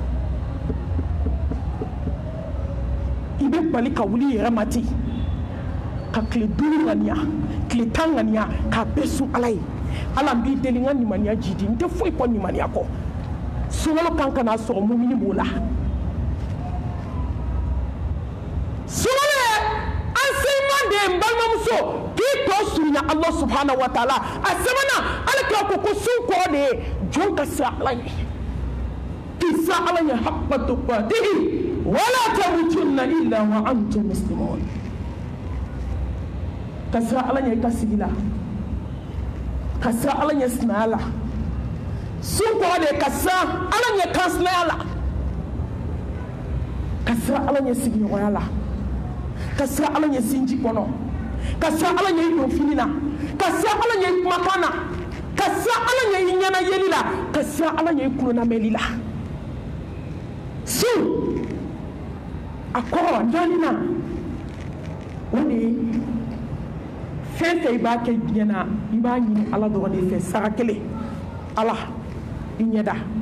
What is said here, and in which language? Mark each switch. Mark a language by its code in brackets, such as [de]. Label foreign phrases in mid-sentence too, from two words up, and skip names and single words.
[bm] i bɛ bali ka wuli yɛrɛ ma ten ka tile 5 ŋaniya tile 10 ŋaniya k'a bɛɛ sun ala ye ala n b'i deli n ka limaniya jidi n tɛ foyi kɔ limaniya kɔ sunkalo kan ka n'a sɔrɔ mumini b'o la sunkalo ye enseignement de n balimamuso k'i tɔ surunya [ar] الله سبحانه وتعالى [bm] a sɛbɛnna ala k'a ko sun kɔrɔ de ye jɔn ka siran ala ɲɛ k'i siran ala ɲɛ [ar] حق تقاته ولا تموتن إلا وأنتم مسلمون [bm] ka siran ala ɲɛ i ka sigi la ka siran ala ɲɛ sinaya la sun kɔrɔ de ye ka siran ala ɲɛ kansinaya la ka siran ala ɲɛ sigiɲɔgɔnya la ka siran ala ɲɛ sinji kɔnɔ ka siran ala ɲɛ i don fini na ka siran ala ɲɛ i kumakan na ka siran ala ɲɛ i ɲɛna yeli la ka siran ala ɲɛ i kulonamɛli la sun a kɔrɔ dɔɔni na o de ye fɛn fɛn i b'a kɛ diɲɛ na i b'a ɲini ala dɔrɔn de fɛ sara kelen ala i ɲɛda